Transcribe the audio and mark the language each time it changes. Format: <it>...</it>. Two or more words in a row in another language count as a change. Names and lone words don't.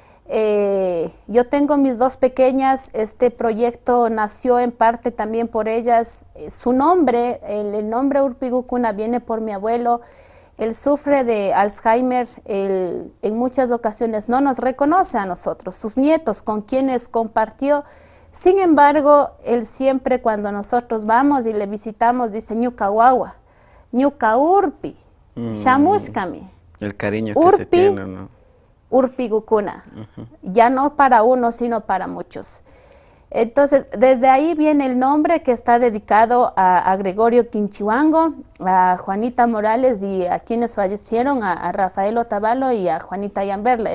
<es>Yo tengo mis dos pequeñas, este proyecto nació en parte también por ellas, su nombre, el nombre Urpigukuna viene por mi abuelo. Él sufre de Alzheimer, él en muchas ocasiones no nos reconoce a nosotros, sus nietos con quienes compartió. Sin embargo, él siempre cuando nosotros vamos y le visitamos dice</es> <qu>ñuka wawa, ñuka urpi, shamushkami.</qu> <es>El cariño que se tiene, ¿no? Urpigukuna, ya no para uno, sino para muchos. Entonces, desde ahí viene el nombre que está dedicado a Gregorio Quinchihuango, a Juanita Morales y a quienes fallecieron, a Rafael Otavalo y a Juanita Yamberla.</es>